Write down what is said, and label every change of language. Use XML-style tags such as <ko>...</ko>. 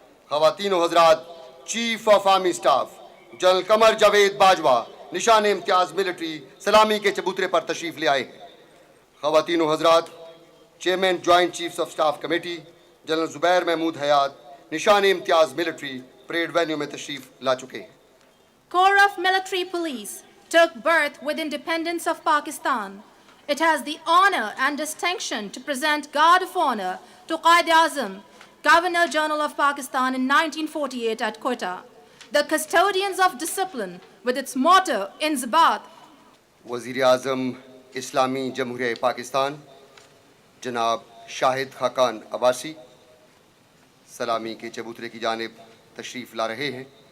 <ur>خواتین و حضرات، chief of army staff general Qamar Javed Bajwa نشان امتیاز ملٹری سلامی کے چبوترے پر تشریف لے آئے ہیں۔ خواتین و حضرات، chairman joint chiefs of staff committee general زبیر محمود حیات نشان امتیاز ملٹری پریڈ وینیو میں تشریف لا چکے ہیں۔</ur> <en>Corps of Military Police took birth with independence of Pakistan. It has the honor and distinction to present Guard of Honor to Quaid-e-Azam, Governor General of Pakistan in 1948 at Quetta, the custodians of discipline with its motto Inzibat.</en> <ur>وزیر اعظم اسلامی جمہوریہ پاکستان جناب شاہد خاقان عباسی سلامی کے چبوترے کی جانب تشریف لا رہے ہیں۔</ur>